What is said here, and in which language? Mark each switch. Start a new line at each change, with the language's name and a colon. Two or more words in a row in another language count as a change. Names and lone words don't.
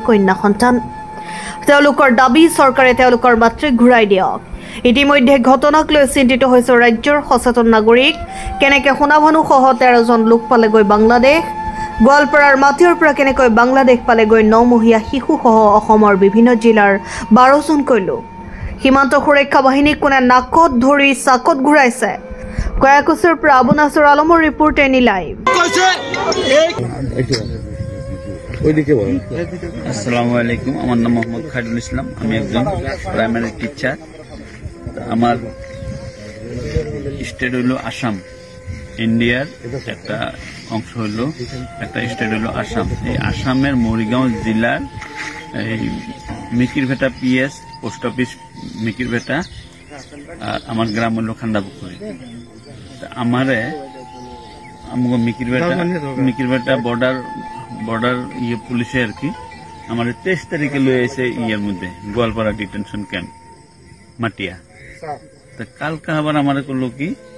Assamese: কন্যা সন্তান তেওঁলোকৰ দাবী চৰকাৰে তেওঁলোকৰ মাতৃক ঘূৰাই দিয়ক ইতিমধ্যে ঘটনাক লৈ চিন্তিত হৈছে ৰাজ্যৰ সচেতন নাগৰিক কেনেকৈ সোণা ভানু সহ 13 জন লোক পালেগৈ বাংলাদেশ গোৱালপাৰাৰ মাটিৰ পৰা কেনেকৈ বাংলাদেশ পালেগৈ 9 মহীয়া শিশু সহ অসমৰ বিভিন্ন জিলাৰ 12 জনকৈ লোক সীমান্ত সুৰক্ষা বাহিনী কোনে নাকত ধৰি চাকত ঘূৰাইছে কয়াকুছৰ পৰা আবু নাছৰ আলমৰ ৰিপৰ্ট এনি লাইভ
Arabic: السلام عليكم
Bangla: আমার নাম মোহাম্মদ খায়রুল ইসলাম আমি একজন
English: primary teacher
Bangla: আমার স্টেট হলো আসাম ইন্ডিয়ার একটা অংশ হলো একটা স্টেট হলো আসাম এই আসামের মরিগাঁও জেলার এই মিকিরভেটা পিএস
English: post office
Bangla: মিকিরভেটা আর আমার গ্রাম হলো খান্দাপুকুরি আমারে আমগো মিকিরভেটা বর্ডার পুলিশে আর কি আমার 23 তারিখে লয়ে এসে ইয়ের মধ্যে গোয়ালপাড়া
English: detention camp
Bangla: মাটিয়া তো কালকে আবার আমার করলো কি